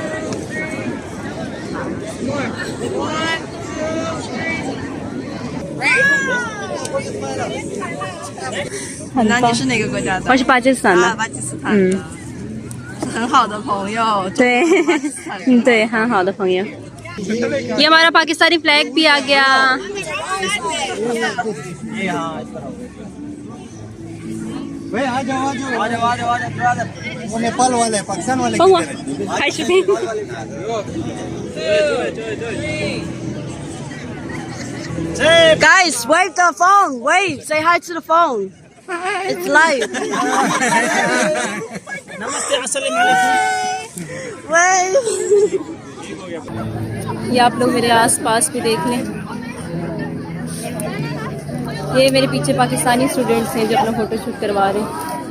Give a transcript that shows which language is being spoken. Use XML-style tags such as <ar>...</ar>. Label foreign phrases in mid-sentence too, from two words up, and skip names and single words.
<zh>那你是哪个国家的？我是巴基斯坦的。巴基斯坦的，很好的朋友。对，对，很好的朋友。</zh> <ur>یہ ہمارا پاکستانی فلیگ بھی آ گیا. وہ نیپال والے، پاکستان والے.</ur> <en>हाय शुभीन। Guys, wave the phone. Wave. Say hi to the phone. It's live.</en> <ur>نمستے، السلام علیکم.</ur> <en>Wave.</en> <ur>یہ آپ لوگ میرے آس پاس بھی دیکھ لیں. یہ میرے پیچھے پاکستانی اسٹوڈنٹس ہیں جو اپنا</ur> <en>photo shoot</en> <ur>کروا رہے ہیں.</ur>